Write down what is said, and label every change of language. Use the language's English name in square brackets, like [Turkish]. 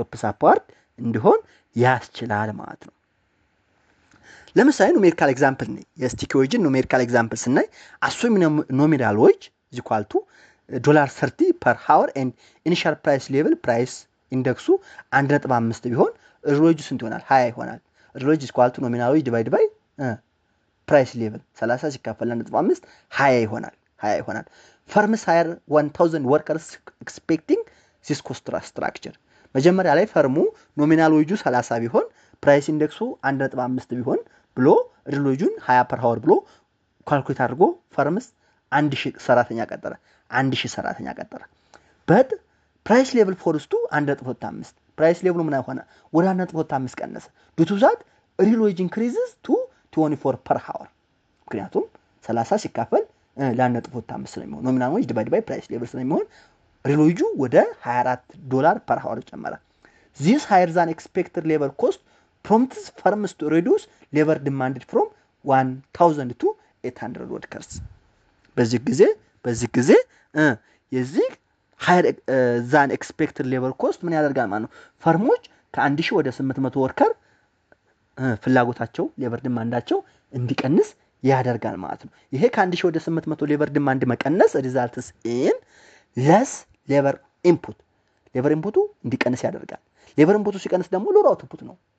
[English] አፕዋርድ እንዲሆን ያስችላል ማለት ነው። ለምሳሌ ኑሜሪካል ኤግዛምፕል ነው። [Amharic] የስቲኪ ዌጅን ኑሜሪካል ኤግዛምፕል ስናይ [English] አሱም ኖሚናል ዌጅ is equal to $30 per hour and initial price level price ኢንደክሱ 1.5 ቢሆን ሪል ዌጁ ስንት ይሆናል? [Amharic] 20 ይሆናል። [English] ሪል ዌጅ is equal to nominal wage divided by price level 30 ሲካፈል 1.5 20 ይሆናል። firms hire 1000 workers expecting this cost structure. [Amharic] መጀመሪያ ላይ ፈርሙ ኖሚናል ዌጁ 30 ቢሆን ፕራይስ ኢንደክሱ 1.5 ቢሆን ብሎ ሪል ዌጁን 20 per hour ብሎ ካልኩሌት አድርጎ ፈርምስ 1000 ሰራተኛ ቀጠረ። [English] but price level falls to 1.5 [Amharic] ፕራይስ ሌቭሉ ምን ሆነ? ወደ 1.5 ቀነሰ። [English] due to that real wage increases to 24 per hour. [Amharic] ምክንያቱም 30 ሲካፈል ለ1.5 ስለሚሆን ኖሚናል ዌጅ ዲቫይድ ባይ ፕራይስ ሌቭል ስለሚሆን ሪል ዌጁ ወደ $24 per hour ጨመረ። [English] This higher than expected labor cost prompts firms to reduce labor demanded from 1000 to 800 workers. [Amharic] በዚህ ጊዜ የዚህ [English] higher than expected labor cost [Amharic] ምን ያደርጋል ማለት ነው? ፈርሞች ከ1000 ወደ 800 ወርከር ፍላጎታቸው ሌበር ዲማንዳቸው እንዲቀንስ ያደርጋል ማለት ነው። ይሄ ከ1000 ወደ 800 ሌበር ዲማንድ መቀነስ [English] results in less labor input [Amharic] ሌበር ኢንፑቱ እንዲቀንስ ያደርጋል። ሌበር ኢንፑቱ ሲቀንስ ደግሞ ሎር አውትፑት ነው።